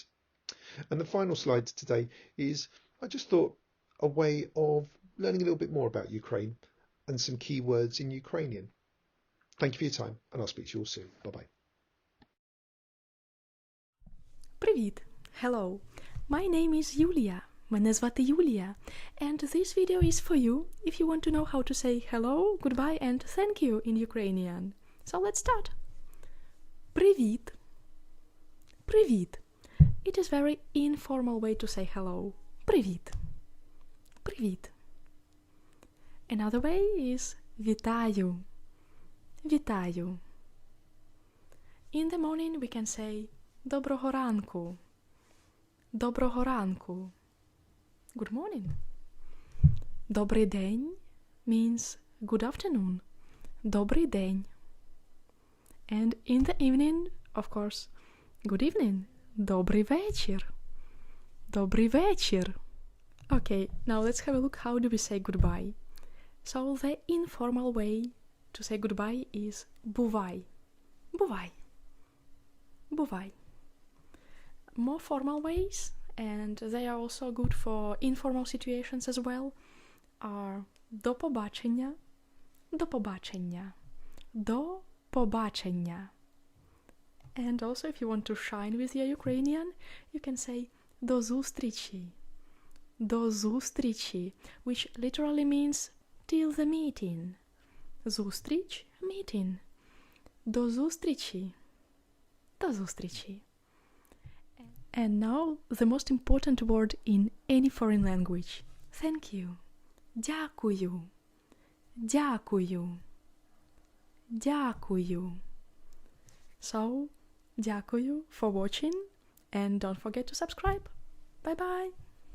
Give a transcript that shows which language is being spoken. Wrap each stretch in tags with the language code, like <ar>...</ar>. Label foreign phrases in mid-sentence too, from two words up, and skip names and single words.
<en>And the final slide today is, I just thought, a way of learning a little bit more about Ukraine and some key words in Ukrainian. Thank you for your time, and I'll speak to you all soon. Bye-bye.</en> <uk>Привіт! Hello!</uk> <en>My name is Julia.</en> <uk>Мене звати Юлія.</uk> <en>And this video is for you if you want to know how to say hello, goodbye and thank you in Ukrainian. So let's start.</en> <uk>Привіт. Привіт.</uk> <en>It is very informal way to say hello.</en> <uk>Привіт. Привіт.</uk> <en>Another way is вітаю.</en> <uk>Вітаю.</uk> <en>In the morning we can say</en> <uk>Доброго ранку. Доброго ранку.</uk> <en>Good morning.</en> <uk>Добрий день</uk> <en>means good afternoon.</en> <uk>Добрий день.</uk> <en>And in the evening, of course, good evening.</en> <uk>Добрий вечір. Добрий вечір.</uk> <en>Okay, now let's have a look how do we say goodbye. So the informal way to say goodbye is buvai.</en> <uk>Бувай. Бувай.</uk> <en>More formal ways, and they are also good for informal situations as well, are</en> <uk>до побачення, до побачення, до побачення.</uk> <en>And also if you want to shine with your Ukrainian, you can say</en> <uk>до зустрічі, до зустрічі,</uk> <en>which literally means till the meeting.</en> <uk>Зустріч, meeting. До зустрічі, до зустрічі.</uk> <en>And now the most important word in any foreign language. Thank you.</en> <uk>Дякую. Дякую.</uk> <en>Дякую. So, дякую for watching and don't forget to subscribe. Bye bye.</en>